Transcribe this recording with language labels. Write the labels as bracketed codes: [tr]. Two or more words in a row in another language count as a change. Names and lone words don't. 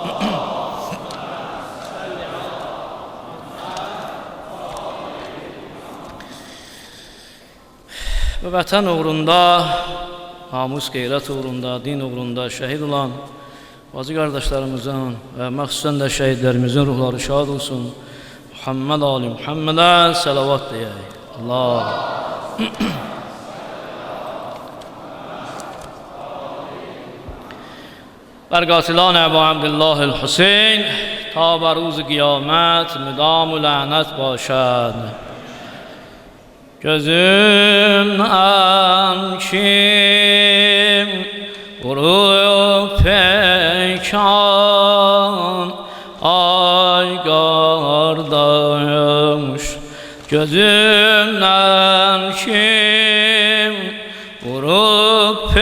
[az] Və vətən uğrunda, namus qeyrət uğrunda, din uğrunda şəhid olan bacı qardaşlarımızın və məxsusən də şəhidlərimizin ruhları şad olsun. Muhammed Ali Muhammedə salavat deyək. Allah. [fa] بر قاتلان ابا عبدالله الحسین تا بر روز قیامت مدام و لعنت باشد. [tr] gözümden kim vurup pekan ay kardeş, gözümden kim vurup